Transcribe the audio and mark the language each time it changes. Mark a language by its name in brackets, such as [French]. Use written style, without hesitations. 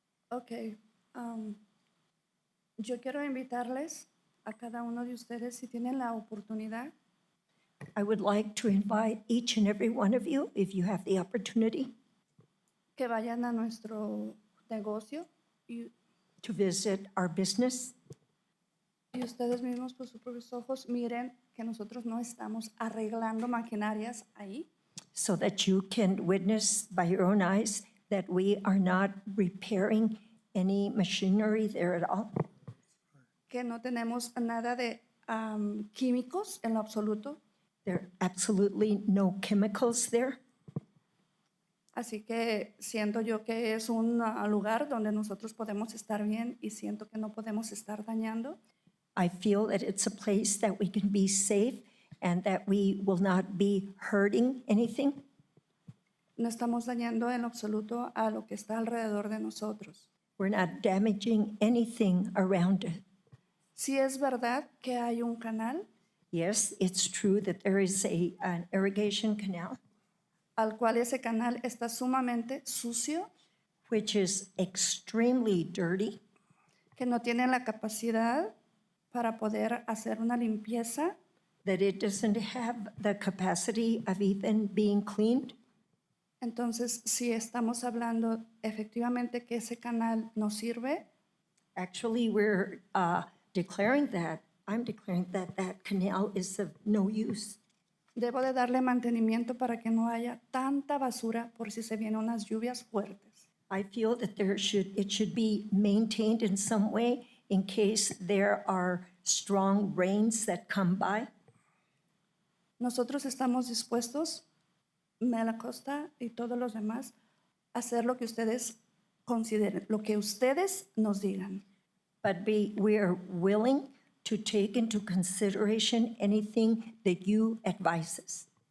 [Spanish] Ok. Yo quiero invitarles a cada uno de ustedes, si tienen la oportunidad, [English] I would like to invite each and every one of you, if you have the opportunity, [Spanish] que vayan a nuestro negocio [English] to visit our business, [Spanish] y ustedes mismos por sus propios ojos miren que nosotros no estamos arreglando maquinarias ahí, [English] so that you can witness by your own eyes that we are not repairing any machinery there at all, [Spanish] que no tenemos nada de químicos en lo absoluto. [English] there are absolutely no chemicals there. [Spanish] Así que siento yo que es un lugar donde nosotros podemos estar bien y siento que no podemos estar dañando. [English] I feel that it's a place that we can be safe and that we will not be hurting anything. [Spanish] No estamos dañando en lo absoluto a lo que está alrededor de nosotros. [English] We're not damaging anything around it. [Spanish] Sí es verdad que hay un canal [English] Yes, it's true that there is an irrigation canal, [Spanish] al cual ese canal está sumamente sucio, [English] which is extremely dirty, [Spanish] que no tiene la capacidad para poder hacer una limpieza. [English] that it doesn't have the capacity of even being cleaned. [Spanish] Entonces, si estamos hablando efectivamente que ese canal no sirve, [English] Actually, we're declaring that, I'm declaring that that canal is of no use. [Spanish] debo de darle mantenimiento para que no haya tanta basura por si se vienen unas lluvias fuertes. [English] I feel that it should be maintained in some way in case there are strong rains that come by. [Spanish] Nosotros estamos dispuestos, Mela Costa y todos los demás, a hacer lo que ustedes consideren, lo que ustedes nos digan. [English] But we are willing to take into consideration anything that you advise us.